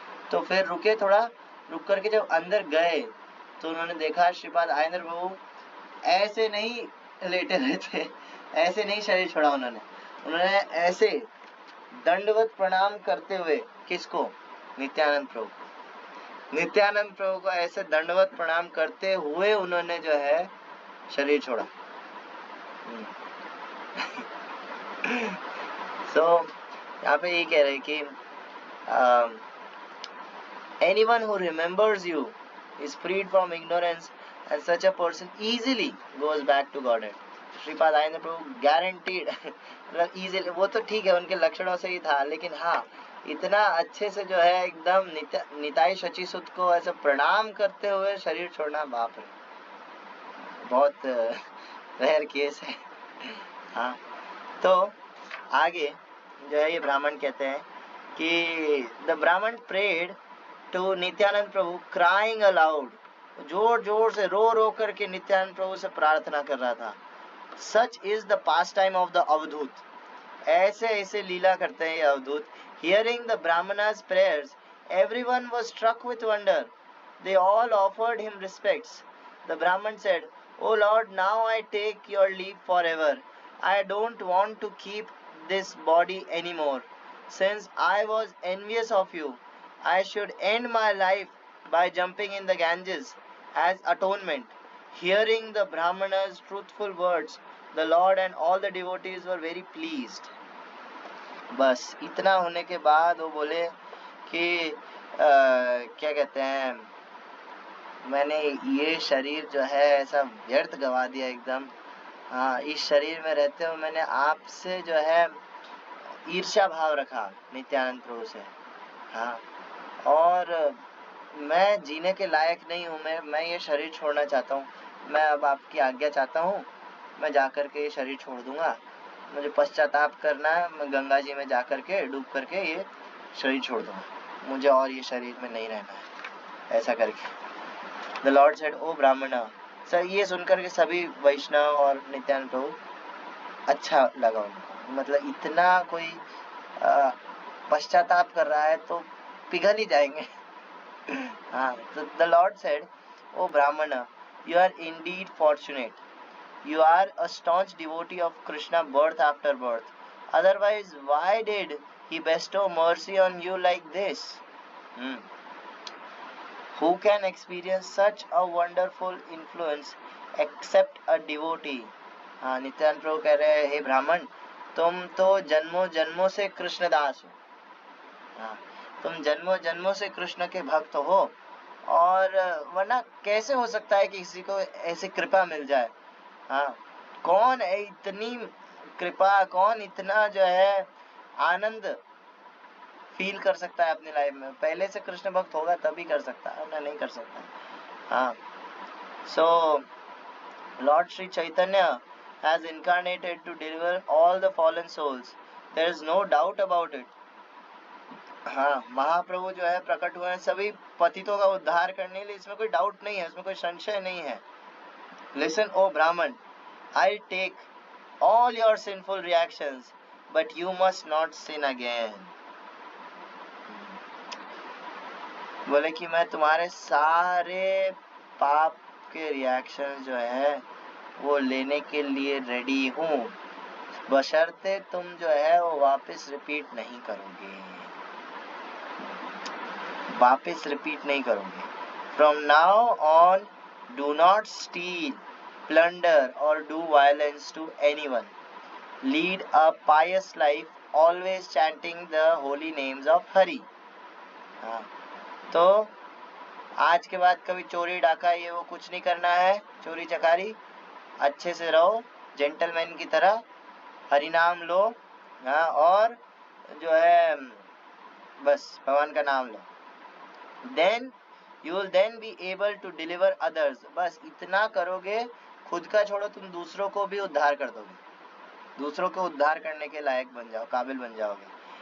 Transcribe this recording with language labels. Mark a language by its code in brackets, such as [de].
[hi] तो फिर रुके, थोड़ा रुक करके जब अंदर गए तो उन्होंने देखा श्रीपाद आनंद प्रभु ऐसे नहीं लेटे रहे थे, ऐसे नहीं शरीर छोड़ा उन्होंने ऐसे दंडवत प्रणाम करते हुए, किसको? नित्यानंद प्रभु। नित्यानंद प्रभु को ऐसे दंडवत प्रणाम करते हुए उन्होंने जो है शरीर छोड़ा। सो यहाँ पे ये कह रहे कि [en] anyone who remembers you is freed from ignorance and such a person easily goes back to Godhead. [hi] Shripad Anand Prabhu guaranteed मतलब इजीली, वो तो ठीक है उनके लक्षणों से ही था, लेकिन हाँ इतना अच्छे से जो है एकदम निताई शची सुत को ऐसे प्रणाम करते हुए शरीर छोड़ना, बाप रे, बहुत रेयर केस है। हाँ, तो आगे जो है ये ब्राह्मण कहते हैं कि [en] the Brahman prayed to Nityananda Prabhu crying aloud, [hi] जोर जोर से रो रो करके नित्यानंद प्रभु से प्रार्थना कर रहा था। [en] such is the pastime of the Avadhuta, [hi] ऐसे ऐसे लीला करते हैं ये अवधूत। [en] Hearing the Brahmana's prayers, everyone was struck with wonder. They all offered him respects. The Brahman said, "O Lord, now I take your leave forever. I don't want to keep this body anymore. Since I was envious of you, I should end my life by jumping in the Ganges as atonement." Hearing the Brahmana's truthful words, the Lord and all the devotees were very pleased. [hi] बस इतना होने के बाद वो बोले कि क्या कहते हैं, मैंने ये शरीर जो है ऐसा व्यर्थ गवा दिया एकदम। हाँ, इस शरीर में रहते हुए मैंने आपसे जो है ईर्ष्या भाव रखा नित्यानंद प्रभु से। हाँ, और मैं जीने के लायक नहीं हूँ, मैं ये शरीर छोड़ना चाहता हूँ। मैं अब आपकी आज्ञा चाहता हूँ, मैं जाकर के ये शरीर छोड़ दूंगा, मुझे पश्चाताप करना है, मैं गंगा जी में जाकर के डूब करके ये शरीर छोड़ दूंगा, मुझे और ये शरीर में नहीं रहना है, ऐसा करके। [en] The Lord said, O Brahman. [hi] सर ये सुनकर के सभी वैष्णव और नित्यानंद प्रभु अच्छा लगा उनको, मतलब इतना कोई पश्चाताप कर रहा है तो पिघल ही जाएंगे। [en] हाँ, तो the Lord said, O Brahman, you are indeed fortunate. You are a staunch devotee of Krishna birth after birth. Otherwise, why did he bestow mercy on you like this? Who can experience such a wonderful influence except a devotee? [hi] हाँ, नित्यानंद प्रभु कह रहे हैं, हे ब्राह्मण, तुम तो जन्मों जन्मों से कृष्णदास हो। हाँ, तुम जन्मों जन्मों से कृष्ण के भक्त हो, और वरना कैसे हो सकता है कि किसी को ऐसी कृपा मिल जाए। हाँ, कौन है इतनी कृपा, कौन इतना जो है आनंद फील कर सकता है अपनी लाइफ में? पहले से कृष्ण भक्त होगा तभी कर सकता है, ना नहीं कर सकता। [en] हाँ, so Lord Shri Chaitanya has incarnated to deliver all the fallen souls. There is no doubt about it. [hi] हाँ, महाप्रभु जो है प्रकट हुए हैं सभी पतितों का उद्धार करने के लिए, इसमें कोई डाउट नहीं है, इसमें कोई संशय नहीं है। [en] Listen, O Brahman, I'll take all your sinful reactions, but you must not sin again. [hi] बोले कि मैं तुम्हारे सारे पाप के रिएक्शन जो है वो लेने के लिए रेडी हूँ, बशर्ते तुम जो है वो वापस रिपीट नहीं करोगे, वापस रिपीट नहीं करोगे। [en] From now on, do not steal, plunder or do violence to anyone. Lead a pious life, always chanting the holy names of Hari. [hi] हाँ, तो आज के बाद कभी चोरी डाका ये वो कुछ नहीं करना है, चोरी चकारी, अच्छे से रहो जेंटलमैन की तरह, हरि नाम लो। हाँ, और जो है बस भगवान का नाम लो। [en] Then you will then be able to deliver others. [hi] बस इतना करोगे, खुद का छोड़ो, तुम दूसरों को भी उद्धार कर दोगे, दूसरों को उद्धार करने के लायक बन जाओ, काबिल बन जाओगे।